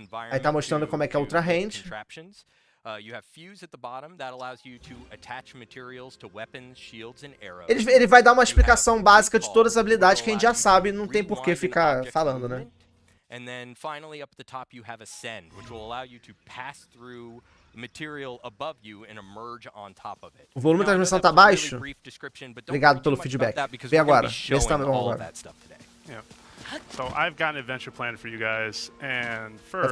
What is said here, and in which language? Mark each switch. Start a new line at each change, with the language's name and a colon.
Portuguese: Aí tá mostrando como é que é Ultra Hand.
English: You have fuse at the bottom that allows you to attach materials to weapons, shields and arrows.
Portuguese: Ele vai dar uma explicação básica de todas as habilidades que a gente já sabe, não tem por que ficar falando, né?
English: And then finally up at the top you have ascend, which will allow you to pass through material above you and emerge on top of it.
Portuguese: O volume da transmissão tá baixo? Obrigado pelo feedback. Vem agora. Vê se tá bom agora.
English: Yeah. So I've got an adventure plan for you guys, and first,